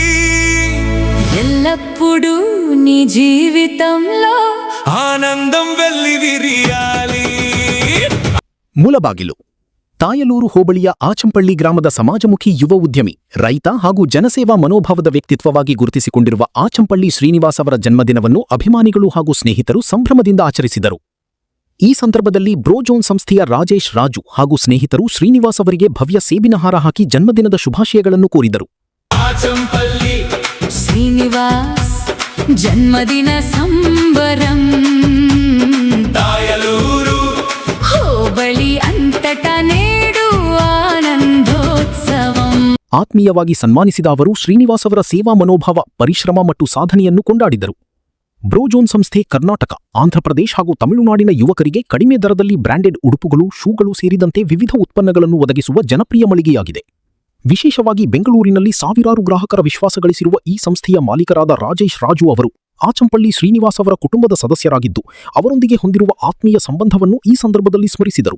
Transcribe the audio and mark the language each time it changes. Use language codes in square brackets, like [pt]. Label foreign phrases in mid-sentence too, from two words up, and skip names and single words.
[te] ఎల్లప్పుడూ నీ జీవితంలో ఆనందం వెల్లివిరియాలి. [kn] ಮೂಲಬಾಗಿಲು ತಾಯಲೂರು ಹೋಬಳಿಯ ಆಚಂಪಳ್ಳಿ ಗ್ರಾಮದ ಸಮಾಜಮುಖಿ ಯುವ ಉದ್ಯಮಿ, ರೈತ ಹಾಗೂ ಜನಸೇವಾ ಮನೋಭಾವದ ವ್ಯಕ್ತಿತ್ವವಾಗಿ ಗುರುತಿಸಿಕೊಂಡಿರುವ ಆಚಂಪಳ್ಳಿ ಶ್ರೀನಿವಾಸ್ ಅವರ ಜನ್ಮದಿನವನ್ನು ಅಭಿಮಾನಿಗಳು ಹಾಗೂ ಸ್ನೇಹಿತರು ಸಂಭ್ರಮದಿಂದ ಆಚರಿಸಿದರು. ಈ ಸಂದರ್ಭದಲ್ಲಿ ಬ್ರೋಜೋನ್ ಸಂಸ್ಥೆಯ ರಾಜೇಶ್ ರಾಜು ಹಾಗೂ ಸ್ನೇಹಿತರು ಶ್ರೀನಿವಾಸ್ ಅವರಿಗೆ ಭವ್ಯ ಸೇಬಿನಹಾರ ಹಾಕಿ ಜನ್ಮದಿನದ ಶುಭಾಶಯಗಳನ್ನು ಕೋರಿದರು. [te] ఆచంపల్లి శ్రీనివాస్ జన్మదిన సంబరం, ತಾಯಲೂರು హోబళి అంతటా నేడు ఆనందోత్సవం. [kn] ಆತ್ಮೀಯವಾಗಿ ಸನ್ಮಾನಿಸಿದ ಅವರು ಶ್ರೀನಿವಾಸ್ ಅವರ ಸೇವಾ ಮನೋಭಾವ, ಪರಿಶ್ರಮ ಮತ್ತು ಸಾಧನೆಯನ್ನು ಕೊಂಡಾಡಿದರು. ಬ್ರೋಜೋನ್ ಸಂಸ್ಥೆ ಕರ್ನಾಟಕ, ಆಂಧ್ರಪ್ರದೇಶ ಹಾಗೂ ತಮಿಳುನಾಡಿನ ಯುವಕರಿಗೆ ಕಡಿಮೆ ದರದಲ್ಲಿ ಬ್ರಾಂಡೆಡ್ ಉಡುಪುಗಳು, ಶೂಗಳು ಸೇರಿದಂತೆ ವಿವಿಧ ಉತ್ಪನ್ನಗಳನ್ನು ಒದಗಿಸುವ ಜನಪ್ರಿಯ ಮಳಿಗೆಯಾಗಿದೆ. ವಿಶೇಷವಾಗಿ ಬೆಂಗಳೂರಿನಲ್ಲಿ ಸಾವಿರಾರು ಗ್ರಾಹಕರ ವಿಶ್ವಾಸ ಗಳಿಸಿರುವ ಈ ಸಂಸ್ಥೆಯ ಮಾಲೀಕರಾದ ರಾಜೇಶ್ ರಾಜು ಅವರು ಆಚಂಪಳ್ಳಿ ಶ್ರೀನಿವಾಸ್ ಅವರ ಕುಟುಂಬದ ಸದಸ್ಯರಾಗಿದ್ದು, ಅವರೊಂದಿಗೆ ಹೊಂದಿರುವ ಆತ್ಮೀಯ ಸಂಬಂಧವನ್ನು ಈ ಸಂದರ್ಭದಲ್ಲಿ ಸ್ಮರಿಸಿದರು.